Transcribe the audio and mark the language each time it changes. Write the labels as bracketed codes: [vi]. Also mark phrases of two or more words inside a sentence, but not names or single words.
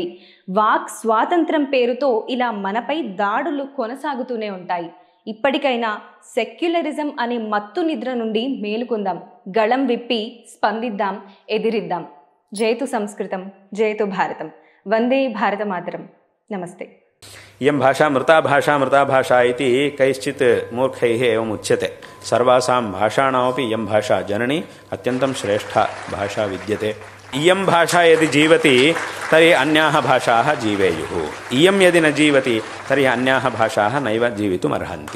[te] వాక్ స్వాతంత్రం పేరుతో ఇలా మనపై దాడులు కొనసాగుతూనే ఉంటాయి. ఇప్పటికైనా సెక్యులరిజం అనే మత్తు నిద్ర నుండి మేలుకుందాం, గళం విప్పి స్పందిద్దాం, ఎదిరిద్దాం. [sa] జయతు సంస్కృతం, జయతు భారతం. వందే భారతమాతరం. నమస్తే. इयं भाषा मृता भाषा इति कैश्चित् मूर्खैः एवम् उच्यते. सर्वासां भाषाणामपि इयं भाषा जननी अत्यन्तं श्रेष्ठा भाषा विद्यते. इयं भाषा यदि जीवति तर्हि अन्याः भाषाः जीवेयुः. इयं यदि न जीवति तर्हि अन्याः भाषाः नैव जीवितुमर्हन्ति.